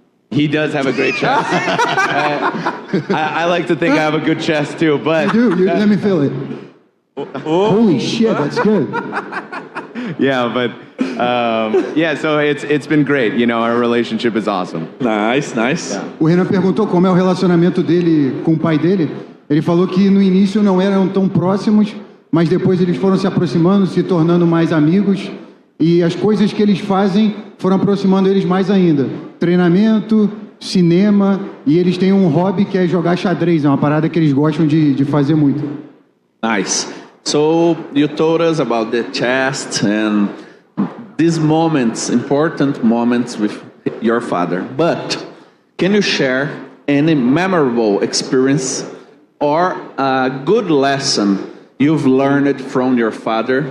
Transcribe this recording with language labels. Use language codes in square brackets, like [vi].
[en] He does have a great chess. I like to think I have a good chess too, but Let me feel it. Holy shit, that's good. yeah, but yeah. So it's been great. You know, our relationship is awesome. Nice. [pt] O Renan perguntou como é o relacionamento dele com o pai dele. Ele falou que no início não eram tão próximos, mas depois eles foram se aproximando, se tornando mais amigos. E as coisas que eles fazem foram aproximando eles mais ainda. Treinamento, cinema, e eles têm um hobby que é jogar xadrez. É uma parada que eles gostam de fazer muito. [en] Nice. So you told us about the chest and these moments, important moments with your father. But can you share any memorable experience or a good lesson you've learned from your father?